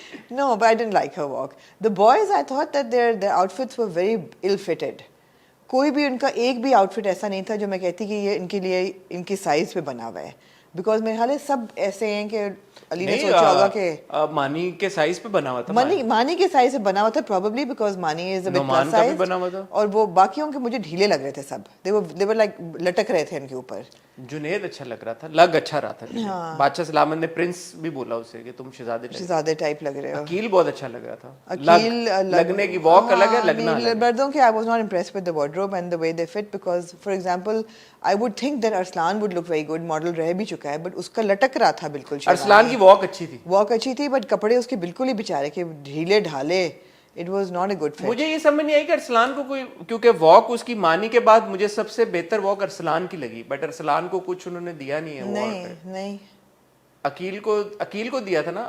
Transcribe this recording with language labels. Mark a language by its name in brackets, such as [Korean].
[English] No, but I didn't like her walk. The boys, I thought that their outfits were very ill-fitted. [Urdu] کوئی بھی ان کا ایک بھی out fit ایسا نہیں تھا جو میں کہتی کہ یہ ان کے لیے ان کی سائز پہ بنا ہوا ہے, بیکاز میرے خیال ہے سب ایسے ہیں کہ علی نے سوچا ہوگا کہ مانی کے سائز پہ بنا ہوا تھا, مانی کے سائز سے بنا ہوا تھا پروبیبلی, بیکاز [English] Mani is a bit plus size, [Urdu] اور وہ باقیوں کے مجھے ڈھیلے لگ رہے تھے سب, [English] they were like [Urdu] لٹک رہے تھے ان کے اوپر. جنید اچھا لگ رہا تھا, لگ اچھا رہا تھا. بادشاہ سلامت نے پرنس بھی بولا اسے کہ تم شہزادے ٹائپ لگ رہے ہو. عقیل بہت اچھا لگ رہا تھا. عقیل لگنے کی واک الگ ہے, لگنا مردوں کے. [English] I was not impressed with the wardrobe and the way they fit, because for example I would think that Arslan would look very good, [Urdu] model رہ بھی چکا ہے, بٹ اس کا لٹک رہا تھا بالکل. ارسلان کی واک اچھی تھی, واک اچھی تھی, بٹ کپڑے اس کے بالکل ہی بیچارے کے ڈھیلے ڈھالے. [English] It was not a good fit. [Urdu] مجھے یہ سمجھ نہیں آئی کہ ارسلان کو کوئی, کیونکہ واک اس کی مانی کے بعد مجھے سب سے بہتر واک ارسلان کی لگی, بٹ ارسلان کو کچھ انہوں نے دیا نہیں ہے. نہیں عقیل کو دیا تھا نا.